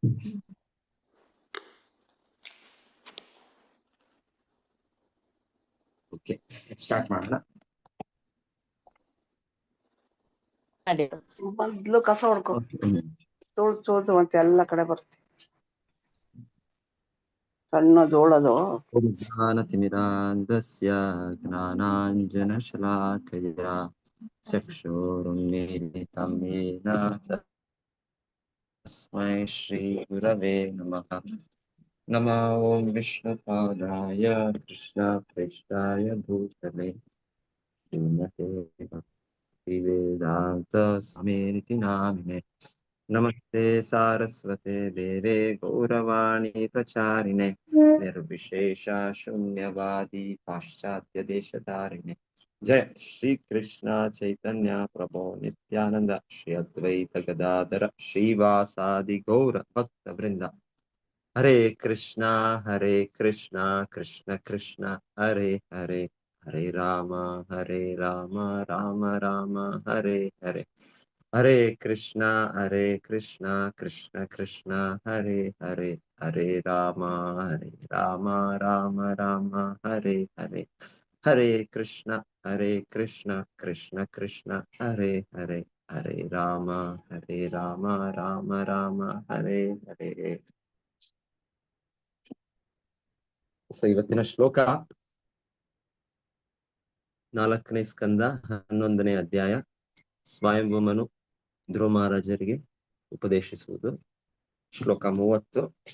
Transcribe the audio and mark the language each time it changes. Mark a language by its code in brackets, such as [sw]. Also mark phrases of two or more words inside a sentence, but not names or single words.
[en] OK, start [kn] ಮಾಡೋಣ. ಮೊದ್ಲು ಕಸ ಹೊಡ್ಕೊ, ಚೋಳ್ದು ಮತ್ತೆ ಎಲ್ಲ ಕಡೆ ಬರ್ತಿ. ಸಣ್ಣ ಜೋಳದು [sa] ಜ್ಞಾನತಿಮಿರಾಂಧಸ್ಯ ಜ್ಞಾನಾಂಜನಶಲಾಕಯ ಚಕ್ಷುರುನ್ಮೀಲಿತಂ ಯೇನ ತಸ್ಮೈ ಶ್ರೀ ಗುರವೇ ನಮಃ. ನಮೋ ಓಂ ವಿಷ್ಣುಪಾದಾಯ ಕೃಷ್ಣಪ್ರೇಷ್ಠಾಯ ಭೂತಲೆ ಶ್ರೀಮತೆ ವೇದಾಂತ ಸ್ವಾಮಿನಿತಿ ನಾಮಿನೆ. ನಮಸ್ತೆ ಸಾರಸ್ವತೆ ದೇವೆ ಗೌರವಾಣಿ ಪ್ರಚಾರಿಣೆ ನಿರ್ವಿಶೇಷ ಶೂನ್ಯವಾದಿ ಪಾಶ್ಚಾತ್ಯ ದೇಶಧಾರಿಣೆ. ಜಯ ಶ್ರೀ ಕೃಷ್ಣ ಚೈತನ್ಯ ಪ್ರಭೋ ನಿತ್ಯಾನಂದ ಶ್ರೀ ಅದ್ವೈತ ಗದಾಧರ ಶ್ರೀವಾಸಾದಿ ಗೌರ ಭಕ್ತ ವೃಂದ. ಹರೇ ಕೃಷ್ಣ ಕೃಷ್ಣ ಕೃಷ್ಣ ಹರೇ ಹರೇ, ಹರೇ ರಾಮ ರಾಮ ರಾಮ ಹರೇ ಹರೇ. ಹರೇ ಕೃಷ್ಣ ಕೃಷ್ಣ ಕೃಷ್ಣ ಹರೇ ಹರೇ, ಹರೇ ರಾಮ ರಾಮ ರಾಮ ಹರೇ ಹರೇ. ಹರೇ ಕೃಷ್ಣ ಕೃಷ್ಣ ಕೃಷ್ಣ ಹರೇ ಹರೇ, ಹರೇ ರಾಮ ರಾಮ ರಾಮ ಹರೇ ಹರೇ. [kn] ಸೊ ಇವತ್ತಿನ ಶ್ಲೋಕ 4ನೇ ಸ್ಕಂದ 11ನೇ ಅಧ್ಯಾಯ ಸ್ವಯಂಭೂಮನು ಧ್ರುವ ಮಹಾರಾಜರಿಗೆ ಉಪದೇಶಿಸುವುದು. ಶ್ಲೋಕ 30.